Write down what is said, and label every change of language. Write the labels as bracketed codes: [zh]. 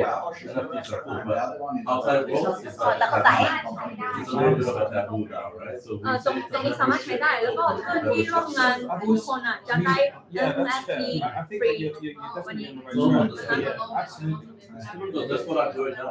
[en] NFTs are cool, but outside the world, it's a little bit of a taboo now, right? So [th] ตรงนี้สามารถใช้ได้แล้วก็เพื่อนที่ร่วมงานทุกคนจะได้ NFT ฟรีวันนี้ [en] so that's what I'm doing now.